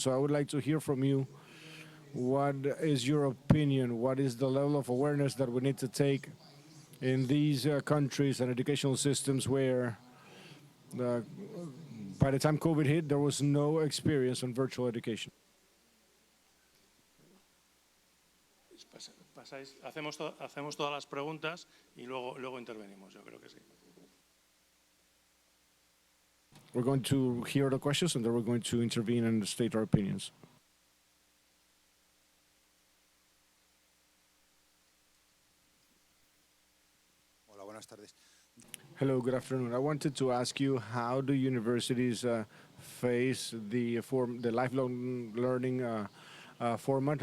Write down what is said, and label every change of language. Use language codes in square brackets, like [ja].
[en] So I would like to hear from you. What is your opinion? What is the level of awareness that we need to take in these countries and educational systems where by the time COVID hit, there was no experience on virtual education? [es] Hacemos todas las preguntas y luego intervenimos, yo creo que sí. [en] We're going to hear the questions and then we're going to intervene and state our opinions. [es] Hola, buenas tardes. [en] Hello, good afternoon. I wanted to ask you, how do universities face the lifelong learning format?